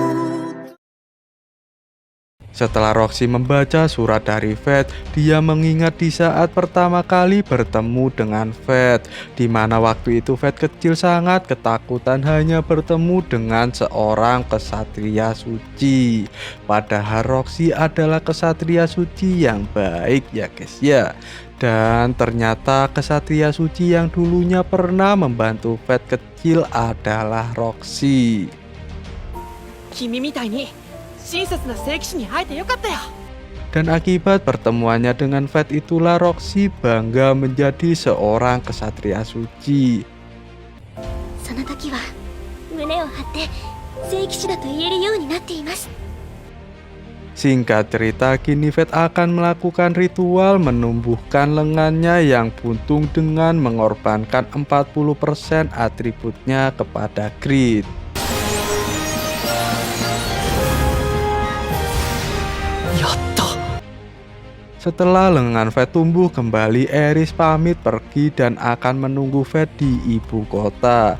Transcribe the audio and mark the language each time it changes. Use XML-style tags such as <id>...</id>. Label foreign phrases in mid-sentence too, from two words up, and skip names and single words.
<id>Setelah Roxy membaca surat dari Fate, dia mengingat di saat pertama kali bertemu dengan Fate, di mana waktu itu Fate kecil sangat ketakutan hanya bertemu dengan seorang kesatria suci. Padahal Roxy adalah kesatria suci yang baik ya guys ya. Dan ternyata kesatria suci yang dulunya pernah membantu Fate kecil adalah Roxy.</id> <ja>君みたいに親切な聖騎士に会えてよかったよ。</ja> <id>Dan akibat pertemuannya dengan Fate itulah Roxy bangga menjadi seorang kesatria suci.</id> <ja>その時は胸を張って聖騎士だと言えるようになっています。</ja> <id>Singkat cerita, kini Fate akan melakukan ritual menumbuhkan lengannya yang buntung dengan mengorbankan 40% atributnya kepada Grid. Setelah lengan Fate tumbuh kembali, Aris pamit pergi dan akan menunggu Fate di ibu kota.</id>